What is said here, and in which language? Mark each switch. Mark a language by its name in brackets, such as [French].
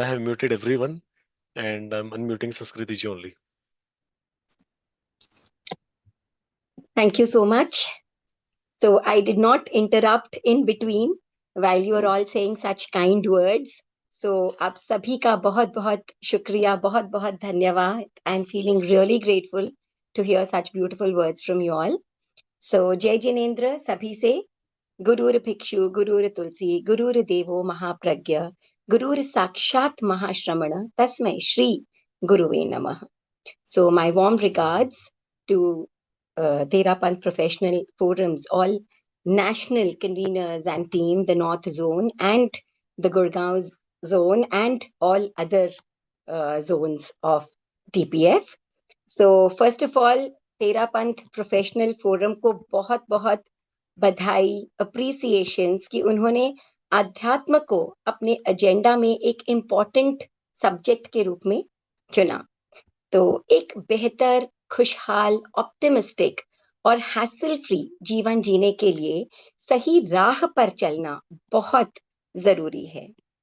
[English] I have muted everyone and I'm unmuting Sanskriti ji only. Thank you so much. So I did not interrupt in between while you were all saying such kind words. So [Hindi] आप सभी का बहुत बहुत शुक्रिया, बहुत बहुत धन्यवाद. [English] I'm feeling really grateful to hear such beautiful words from you all. So [Hindi] जय जिनेंद्र सभी से. [Sanskrit] गुरुर भिक्षु, गुरुर तुलसी, गुरुर देवो महाप्रज्ञ, गुरुर साक्षात महाश्रमण, तस्मै श्री गुरुवे नमः. [English] So my warm regards to Therapanth Professional Forums, all national conveners and team, the North Zone and the Gurgaon Zone and all other zones of TPF. So first of all, [Hindi] Therapanth Professional Forum को बहुत बहुत बधाई, अप्रिसिएशंस कि उन्होंने अध्यात्म को अपने agenda में एक इम्पॉर्टेंट सब्जेक्ट के रूप में चुना. तो एक बेहतर, खुशहाल, ऑप्टिमिस्टिक और हैसल फ्री जीवन जीने के लिए सही राह पर चलना बहुत जरूरी है.